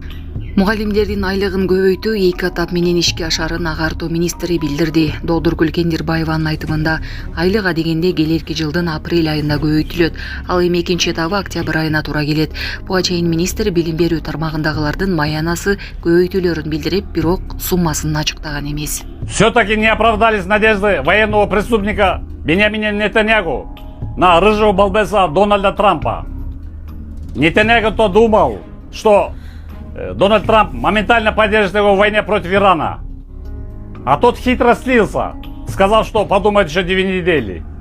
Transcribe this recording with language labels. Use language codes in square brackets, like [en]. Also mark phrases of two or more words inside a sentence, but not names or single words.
[ky] Мугалимдердин айлыгын көбөйтүү 2 этап менен ишке ашарын агартуу министри билдирди. Доодургүл Кендирбаеванын айтымында айлык адегенде келерки жылдын апрель айында көбөйтүлөт. Ал эми экинчи этабы октябрь айына туура келет. Буга чейин министр билим берүү тармагындагылардын маянасы көбөйтүүлөрүн билдирип, бирок суммасын ачыктаган эмес. [ru] Все-таки не оправдались надежды военного преступника Беньямина Нетаньяху на рыжего балбеса Дональда Трампа. Нетаньяху-то думал, что Дональд Трамп моментально поддержит его в войне против Ирана. А тот хитро слился, сказал, что подумает еще 2 недели.